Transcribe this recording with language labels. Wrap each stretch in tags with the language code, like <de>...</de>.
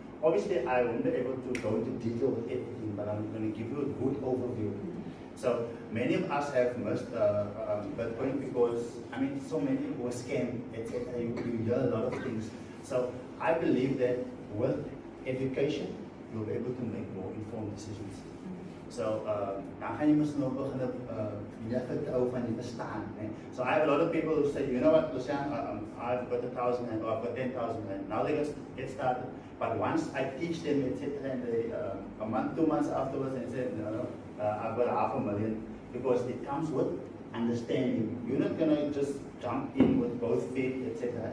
<en>Obviously, I won't be able to go into detail with everything, but I'm going to give you a good overview. So many of us have missed Bitcoin because, I mean, so many people were scammed, etc. You hear a lot of things. So I believe that with education, you'll be able to make more informed decisions.</en> <af>So, dan gaan jy mos nou begin meer vertrou van die bestaan.</af> <en>So I have a lot of people who say, you know what, Lucian, I've got 1,000 rand or I've got 10,000 rand. Now they get started. But once I teach them, etc., and they, a month, 2 months afterwards, and say, no, I've got 500,000, because it comes with understanding. You're not gonna just jump in with both feet, etc.</en>